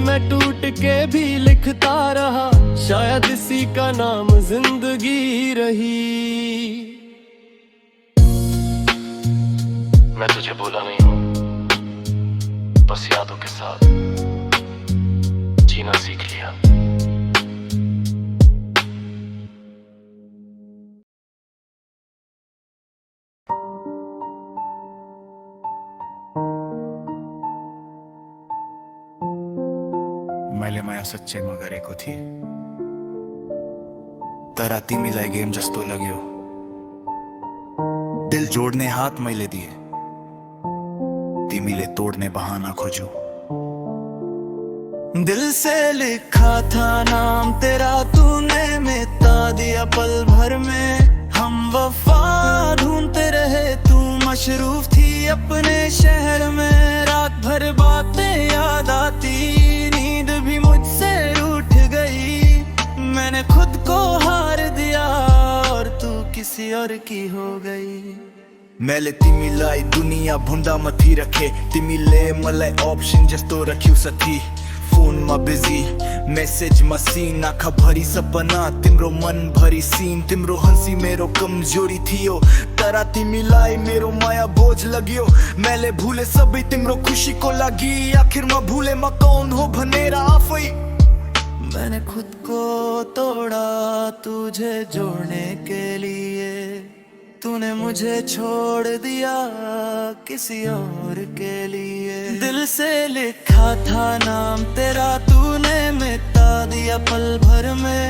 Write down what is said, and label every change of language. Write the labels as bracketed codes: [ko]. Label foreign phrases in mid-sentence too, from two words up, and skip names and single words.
[hi] मैं टूट के भी लिखता रहा, शायद इसी का नाम जिंदगी रही। मैं तुझे भूला नहीं हूँ, बस यादों के साथ जीना सीख लिया। [ne] मैले माया सच्चै म गरेको थिएँ, तर तिमीलाई गेम जस्तो लाग्यो। दिल जोड्ने हात मैले दिए, तिमीले तोड्ने बहाना खोज्यौ। [hi] दिल से लिखा था नाम तेरा, तूने मिटा दिया पल भर में। हम वफा ढूंढते रहे, तू मशरूफ थी अपने शहर में। रात भर बातें याद आती, नींद भी मुझसे रूठ गई। मैंने खुद को हार दिया और तू किसी और की हो गई। [ne] मैले तिमीलाई दुनिया भुन्दा मथि रखे, तिमीले मलाई अप्सन जस्तो रख्यौ साथी। फोनमा बिजी, मेसेजमा सीन, आँखा भरी सपना, तिम्रो मन भरी सीन। तिम्रो हंसी मेरो कमजोरी थियो, तर तिमीलाई मेरो माया बोझ लग्यो। मैले भूले सबै तिम्रो खुशीको लागि, आखिरमा भूले म कौन हो भनेर आफै। [hi] मैंने खुद को तोड़ा तुझे जोड़ने के लिए, तूने मुझे छोड़ दिया किसी और के लिए। दिल से लिखा था नाम तेरा, तूने मिटा दिया पल भर में।